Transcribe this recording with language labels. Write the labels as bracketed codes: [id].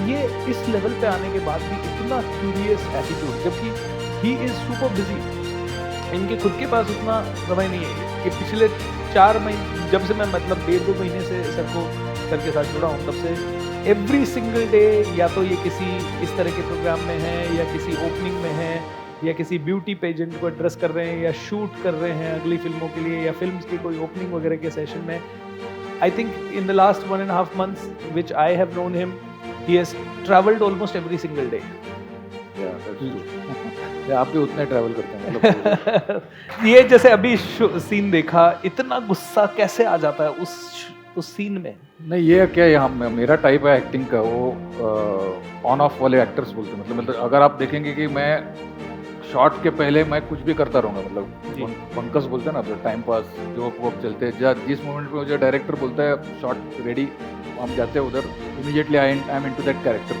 [hi] ये इस लेवल पे आने के बाद भी इतना क्यूरियस एटीट्यूड, जबकि [en] he is super busy, [hi] इनके खुद के पास उतना समय नहीं है कि पिछले 4 महीने जब से मैं मतलब 1.5-2 महीने से सर के साथ जुड़ा हूँ, तब से एवरी सिंगल डे या तो ये किसी इस तरह के प्रोग्राम में है, या किसी ओपनिंग में है, या किसी ब्यूटी पेजेंट को एड्रेस कर रहे हैं, या शूट कर रहे हैं अगली फिल्मों के लिए, या फिल्म्स की कोई ओपनिंग वगैरह के सेशन में। [en] I think in the last 1.5 months which I have known him, he has traveled almost every single day. [hi] आप भी उतने ट्रैवल करते हैं मतलब ये जैसे अभी सीन देखा, इतना गुस्सा कैसे आ जाता है उस सीन में? नहीं, ये क्या है, मेरा टाइप है एक्टिंग का, वो ऑन ऑफ वाले एक्टर्स बोलते हैं, मतलब अगर आप देखेंगे कि मैं शॉट के पहले मैं कुछ भी करता रहूँगा, मतलब पंकज बोलते हैं ना, टाइम पास जो वो चलते हैं, जिस मोमेंट पे मुझे डायरेक्टर बोलता है शॉट रेडी, हम जाते हैं उधर, [en] Immediately I am into that character.